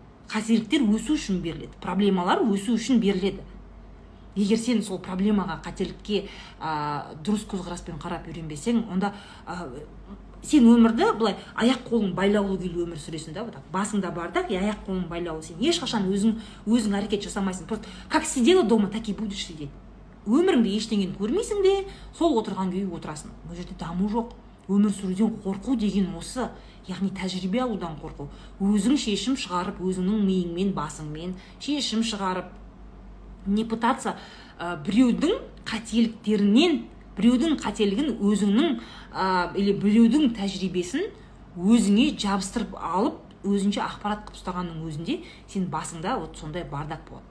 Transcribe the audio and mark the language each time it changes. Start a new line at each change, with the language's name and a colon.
Kazakh: Қателіктер өсу үшін беріледі, проблемалар өсу үшін беріледі. Егер сен сол проблемаға, қателікке дұрыс көзқараспен қарап үйренбесең, онда сен өмірді былай аяқ қолың байлаулы күйі өмір сүресің да, басыңда бардақ, аяқ қолың байлаулы. Сен ешқашан өзің әрекет жасамайсың.
Russian: Просто как сидела дома, так и будешь сидеть.
Kazakh: Өміріңде ештеңені көрмейсің де, сол отырған күйі отырасың. Бұл жерде даму жоқ. Өмір сүруден қорқу деген осы. Яғни тәжірибе алудан қорқу. Өзің шешім шығарып, өзіңнің миыңмен, басыңмен шешім шығарып, не пытаться біреудің қателіктерінен, біреудің қателігін өзіңнің или біреудің тәжірибесін өзіңе жабыстырып алып, өзінше ақпарат қып ұстағанның өзінде сен басыңда вот сондай бардак болады.